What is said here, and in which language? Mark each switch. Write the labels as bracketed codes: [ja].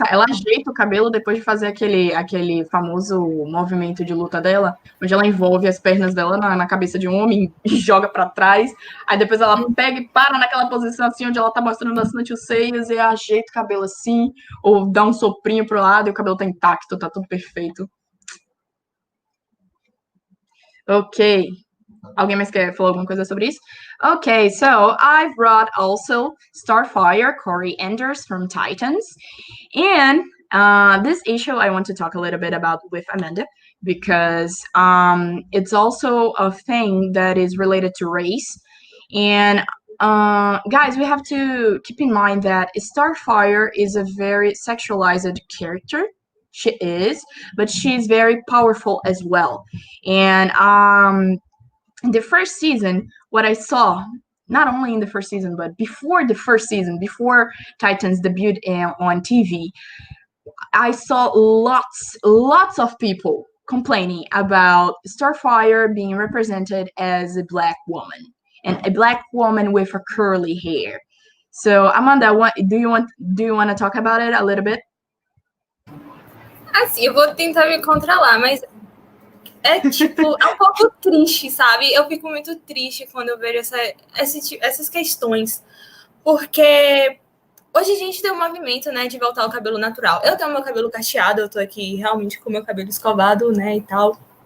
[pt] Ela ajeita o cabelo depois de fazer aquele famoso movimento de luta dela, onde ela envolve as pernas dela na cabeça de um homem e joga pra trás. Aí depois ela pega e para naquela posição assim, onde ela tá mostrando bastante os seios e ajeita o cabelo assim, ou dá um soprinho pro lado e o cabelo tá intacto, tá tudo perfeito. Ok. Alguém mais quer falar alguma coisa sobre isso? [en] Okay, so I've brought also Starfire, Corey Enders from Titans. And this issue I want to talk a little bit about with Amanda because it's also a thing that is related to race. And guys, we have to keep in mind that Starfire is a very sexualized character. She is, but she's very powerful as well. And in the first season, what I saw, not only in the first season, but before the first season, before Titans debuted on TV, I saw lots of people complaining about Starfire being represented as a black woman, and a black woman with a curly hair. So, Amanda, do you want to talk about it a little bit? [pt] Assim, eu vou tentar me controlar, mas é tipo, é um pouco triste, sabe? Eu fico muito triste quando eu vejo essas questões, porque hoje a gente tem um movimento, né, de voltar ao cabelo natural. Eu tenho meu cabelo cacheado, eu tô aqui realmente com meu cabelo escovado, né, e tal.